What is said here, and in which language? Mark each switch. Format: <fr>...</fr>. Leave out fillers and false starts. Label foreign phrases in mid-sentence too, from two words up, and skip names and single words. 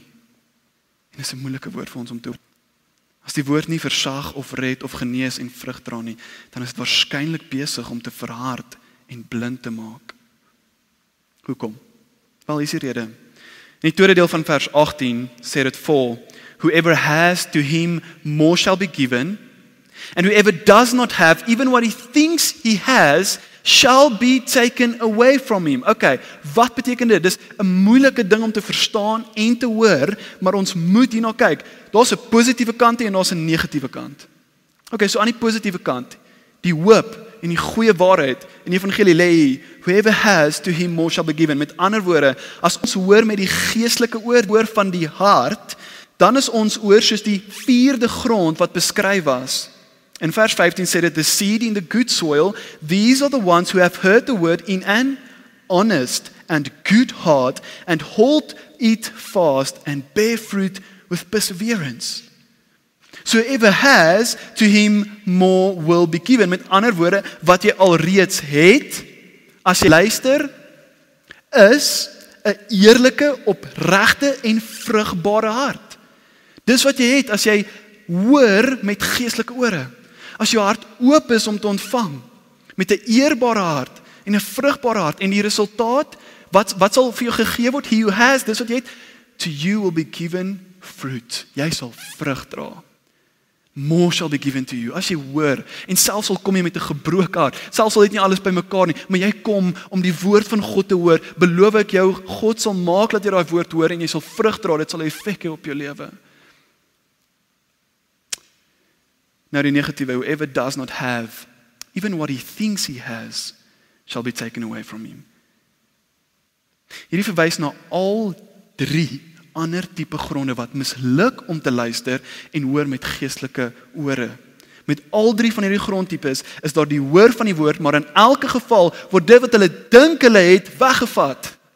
<af>En dis 'n moeilike woord vir ons om te hoor. As die woord nie versag of red of genees en vrug dra nie, dan is dit waarskynlik besig om te verhard en blind te maak. Hoekom? Wel, hier is die rede. In die tweede deel van vers 18 sê dit vol,</af> <en>whoever has, to him more shall be given, and whoever does not have, even what he thinks he has, shall be taken away from him.</en> <af>Okay, wat beteken dit? Dis 'n moeilike ding om te verstaan en te hoor, maar ons moet hierna kyk. Daar's 'n positiewe kant en daar's 'n negatiewe kant. Okay, so aan die positiewe kant, die hoop en die goeie waarheid in die evangelie lê hier,</af> <en>whoever has, to him more shall be given.</en> <af>Met ander woorde, as ons hoor met die geestelike oor van die hart, dan is ons oor soos die vierde grond wat beskryf was. In vers 15 sê dit,</af> <en>the seed in the good soil, these are the ones who have heard the word in an honest and good heart, and hold it fast and bear fruit with perseverance. So whoever has, to him more will be given.</en> <af>Met ander woorde, wat jy alreeds het, as jy luister, is 'n eerlike, opregte en vrugbare hart. Dis wat jy het as jy hoor met geestelike ore. As jou hart oop is om te ontvang, met 'n eerbare hart en 'n vrugbare hart, en die resultaat, wat sal vir jou gegee word?</af> <en>He who has,</en> <af>dis wat jy het,</af> <en>to you will be given fruit.</en> <af>Jy sal vrug dra.</af> <en>More shall be given to you.</en> <af>As jy hoor, en selfs al kom jy met 'n gebroke hart, selfs al het nie alles bymekaar nie, maar jy kom om die woord van God te hoor, beloof ek jou, God sal maak dat jy daai woord hoor en jy sal vrug dra, dit sal 'n effek hê op jou lewe. Nou die negatiewe,</af> <en>whoever does not have, even what he thinks he has, shall be taken away from him.</en> <af>Hierdie verwys na al 3 ander tipe gronde wat misluk om te luister en hoor met geestelike ore. Met al 3 van hierdie grondtipes is daar die hoor van die woord, maar in elke geval word dit wat hulle dink hulle het weggevat.</af>